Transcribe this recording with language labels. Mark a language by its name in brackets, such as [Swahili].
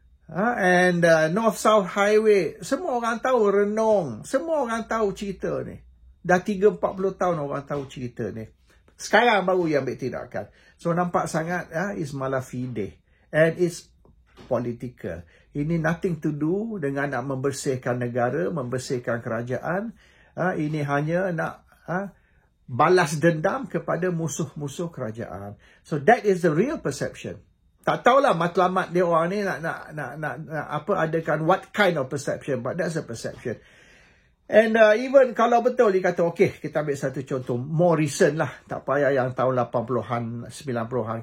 [English] And North-South Highway. [Malay] Semua orang tahu Renung. Semua orang tahu cerita ni. Dah 30-40 tahun orang tahu cerita ni. Sekarang baru yang ambil tindakan. So nampak sangat is malafide. [English] And it's political. [Malay] Ini [English] nothing to do [Malay] dengan nak membersihkan negara, membersihkan kerajaan. Ini hanya nak balas dendam kepada musuh-musuh kerajaan. [English] So that is the real perception. [Malay] Tak tahulah matlamat dia orang ni nak adakan [English] what kind of perception, but that's a perception. [Malay] And even kalau betul dia kata, okay, kita ambil satu contoh [English] more recent [Malay] lah, tak payah yang tahun 80-an, 90-an.